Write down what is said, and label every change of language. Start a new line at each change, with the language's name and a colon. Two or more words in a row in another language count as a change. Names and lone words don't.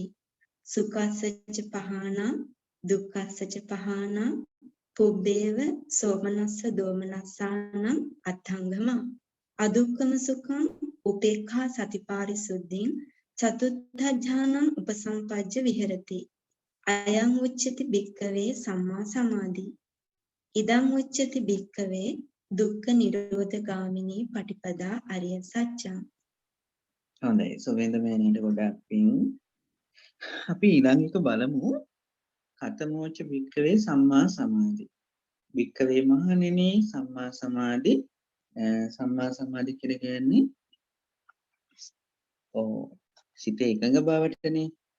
Pali: සුඛස්සච පහානං දුක්ඛස්සච පහානං පුබ්බේව සෝමනස්ස දෝමනස්සානං අත්ථංගම අදුක්ඛම සුඛං උපේක්ඛා සතිපාරිසුද්ධින් චතුත්ථ ඥානං උපසම්පජ්ජ විහෙරති. අයං උච්චති භික්ඛවේ සම්මා සමාධි. ඉදං උච්චති භික්ඛවේ දුක්ඛ නිරෝධ ගාමිනී පටිපදා අරිය සත්‍යං.
Sinhala: හොඳයි. සුවේන්ද මෑණියට ගොඩක් පිං. අපි ඊළඟ එක බලමු.
Pali: කතමෝච භික්ඛවේ සම්මා සමාධි.
Sinhala: භික්ඛවේ මහණෙනි
Pali: සම්මා සමාධි සම්මා සමාධි
Sinhala: කියලා කියන්නේ සිත එකඟ බවටනේ.